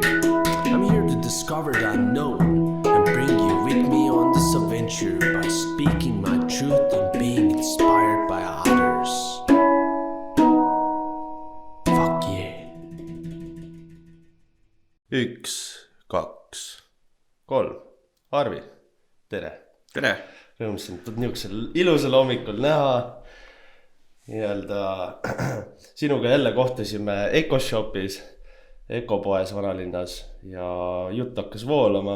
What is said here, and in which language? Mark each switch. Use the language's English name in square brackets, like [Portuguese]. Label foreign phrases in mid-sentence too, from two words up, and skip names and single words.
[English] I'm here to discover the unknown and bring you with me on this adventure by speaking my truth and being inspired by others. Fuck yeah. 1, 2, 3. [Estonian] Arvi, tere! Tere! Rõõm sind niisugusel ilusal hommikul näha. Sinuga jälle kohtusime EcoShopis, Ecopoes vanalinnas ja jutt hakkas voolama.